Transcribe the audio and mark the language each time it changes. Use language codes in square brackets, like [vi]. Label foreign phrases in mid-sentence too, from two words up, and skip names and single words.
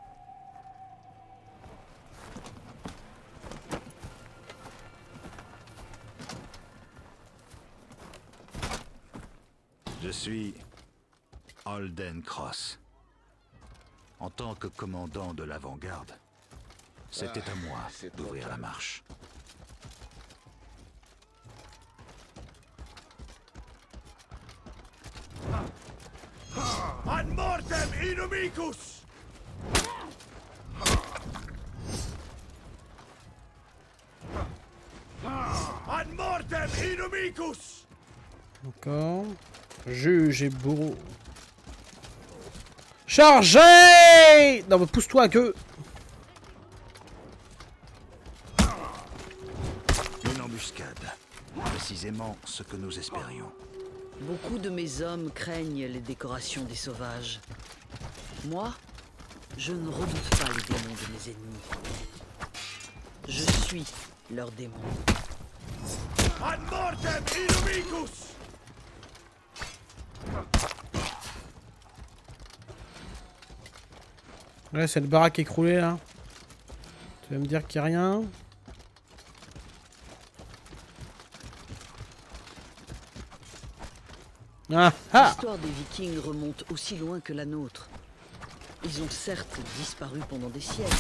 [fr] Je suis Holden Cross. En tant que commandant de l'avant-garde, c'était à moi d'ouvrir la marche. [la] Ad mortem inumicus! Ad mortem inumicus! [fr] Encore. Juge et bourreau. Chargez! Non mais pousse-toi que... Une embuscade. Précisément ce que nous espérions. Beaucoup de mes hommes craignent les décorations des sauvages. Moi, je ne redoute pas les démons de mes ennemis. Je suis leur démon. [la] Ad mortem inumicus! [fr] Ouais, c'est le baraque écroulé là. Tu vas me dire qu'il n'y a rien. Ah ah! L'histoire des Vikings remonte aussi loin que la nôtre. Ils ont certes disparu pendant des siècles.